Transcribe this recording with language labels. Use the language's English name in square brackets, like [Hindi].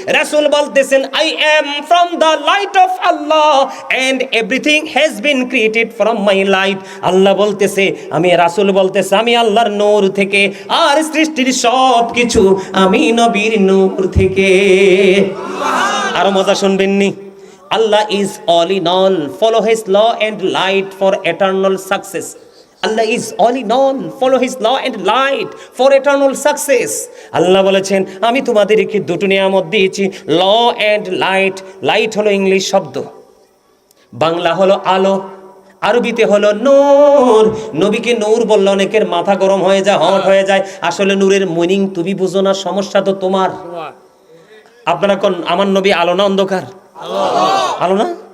[Bangla] রাসূল বলতেছেন, [English] I am from the light of Allah and everything has been created from my light. [Bangla] আল্লাহ বলতেছে, আমি রাসূল বলতেছে, আমি আল্লাহর নূর থেকে, আর সৃষ্টির সব কিছু আমি নবীর নূর থেকে। আরো মজা শুনবেন নি? [English] Allah is all in all. Follow His law and light for eternal success. Allah is all in all. Follow His law and light for eternal success. [Bangla] আল্লাহ বলেছেন, আমি তোমাদেরকে দুটো নিয়ামত দিয়েছি, ল অ্যান্ড লাইট। লাইট হলো ইংলিশ শব্দ, বাংলা হলো আলো, আরবিতে হলো নূর। নবীকে নূর বললে অনেকের মাথা গরম হয়ে যায়, হট হয়ে যায়। আসলে নূরের মিনিং তুমি বুঝো না, সমস্যা তো তোমার। আপনারা কোন আমার নবী আলো না অন্ধকার? আলো না?